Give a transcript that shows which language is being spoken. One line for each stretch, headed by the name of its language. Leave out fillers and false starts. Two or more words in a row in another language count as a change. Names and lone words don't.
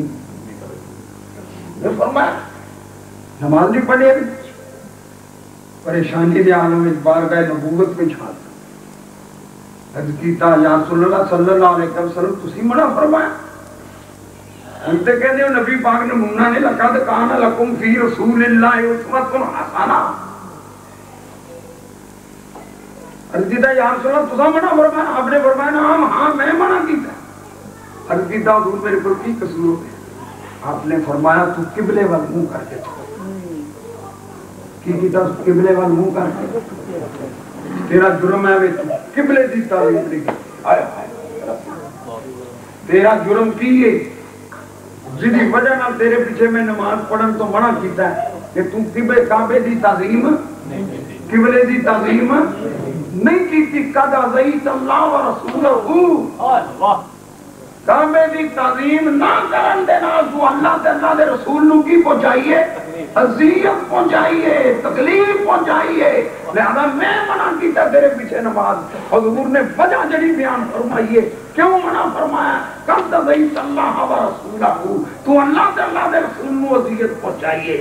Urdu: نے فرمایا نماز نہیں پڑھی ابھی,
Punjabi: پریشانی دے عالم وچ بارگاہ نبوت میں چھا عرض کیتا یا رسول اللہ صلی اللہ علیہ وسلم تسی منع فرمایا. ہم تے کہندے ہو نبی پاک نے منع نہیں لکھا تے
Arabic: کان لکم فی رسول اللہ اسوۃ حسنہ.
Punjabi: عرض کیتا یا رسول اللہ تسا منع فرمایا, آپ نے فرمایا ہاں میں منع کیتا. عرض کیتا حضور میرے کو کی قصور ہو گیا. آپ نے فرمایا تو قبلے وال منہ کر کے کی کیتا, قبلے وال منہ کر کے تیرا جرم ہے وے قبلے دی تعظیم نہیں کی. تیرا جرم کی ہے جدی وجہ نال تیرے پیچھے میں نماز پڑھن تو منع کیتا ہے کہ تو قبلے کعبے دی تعظیم قبلے دی تعظیم نہیں کیتی.
Arabic: قد عصیت اللہ ورسولہ,
Punjabi: کعبے دی تعظیم نہ کرن دے نال تو اللہ تے اللہ دے رسول نو کی پہنچائیے, اذیت پہنچائیے, تکلیف پہنچائیے. لہذا میں منع کیتا تیرے پیچھے نماز. حضور نے وجہ جڑی بیان فرمائیے کیوں منع فرمایا,
Arabic: قد عصیت اللہ ورسولہ,
Punjabi: تو اللہ تے اللہ دے رسول نو اذیت پہنچائیے.